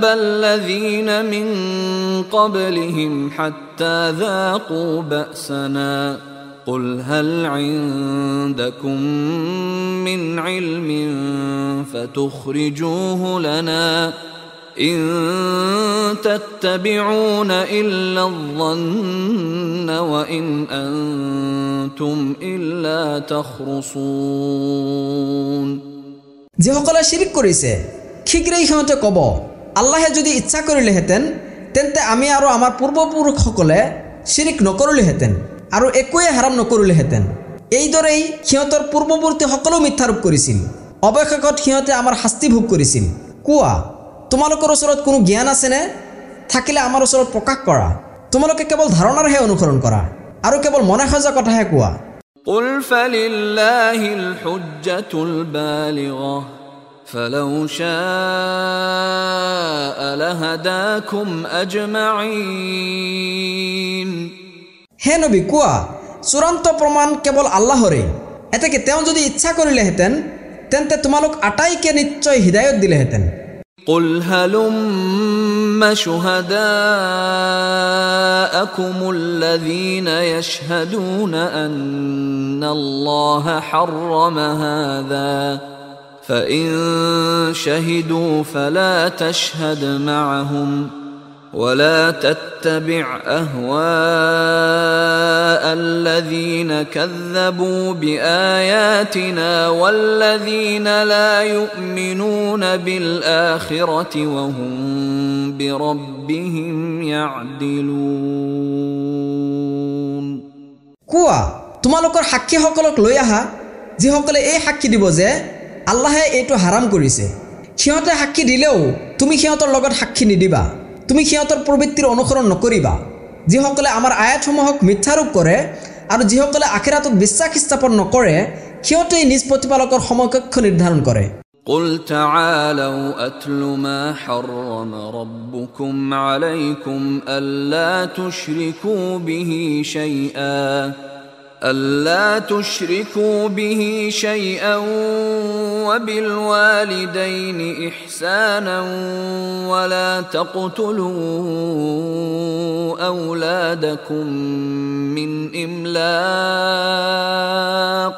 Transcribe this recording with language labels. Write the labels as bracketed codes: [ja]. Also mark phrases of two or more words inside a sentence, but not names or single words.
[ar] الذين من قبلهم حتى ذاقوا بأسنا قل هل عندكم من علم فتخرجوه لنا إن تتبعون إلا الظن وإن أنتم إلا تخرصون [as] যিসকলে শিৰিক কৰিছে ঠিকৰেই সিহঁতে ক'ব আল্লাহে যদি ইচ্ছা কৰিলেহেঁতেন তেন্তে আমি আৰু আমাৰ পূৰ্বপুৰুষসকলে শিৰিক নকৰিলেহেঁতেন আৰু একোৱে হাৰাম নকৰিলেহেঁতেন এইদৰেই সিহঁতৰ পূৰ্বৱৰ্তীসকলেও মিথ্যাৰোপ কৰিছিল অৱশেষত সিহঁতে আমাৰ শাস্তি ভোগ কৰিছিল কোৱা তোমালোকৰ ওচৰত কোনো জ্ঞান আছেনে থাকিলে আমাৰ ওচৰত প্ৰকাশ কৰা তোমালোকে কেৱল ধাৰণাৰহে অনুসৰণ কৰা আৰু কেৱল মনে সজা কথাহে কোৱা [ar] قل فلله الحجة البالغة فلو شاء لهداكم أجمعين [as] হে নবী কোৱা চূড়ান্ত প্ৰমাণ কেৱল আল্লাহৰে এটাকে তেওঁ যদি ইচ্ছা কৰিলেহেঁতেন তেন্তে তোমালোক আটাইকে নিশ্চয় হিদায়ত দিলেহেঁতেন [ar] قل هلم شهداءكم الذين يشهدون أن الله حرم هذا فإن شهدوا فلا تشهد معهم ولا تتبع أهواء الذين كذبوا بآياتنا والذين لا يؤمنون بالآخرة وهم بربهم يعدلون [as] কোৱা তোমালোকৰ সাক্ষীসকলক লৈ আহা যিসকলে এই সাক্ষী দিব যে আল্লাহে এইটো হাৰাম কৰিছে সিহঁতে সাক্ষী দিলেও তুমি সিহঁতৰ লগত সাক্ষী নিদিবা তুমি সিহঁতৰ প্ৰবৃত্তিৰ অনুসৰণ নকৰিবা যিসকলে আমাৰ আয়াতসমূহক মিথ্যাৰোপ কৰে আৰু যিসকলে আখিৰাতত বিশ্বাস স্থাপন নকৰে সিহঁতেই নিজ প্ৰতিপালকৰ সমকক্ষ নিৰ্ধাৰণ কৰে [ar] قل تعالوا أتل ما حرم ربكم عليكم ألا تشركوا به شيئا وبالوالدين إحسانا ولا تقتلوا أولادكم من إملاق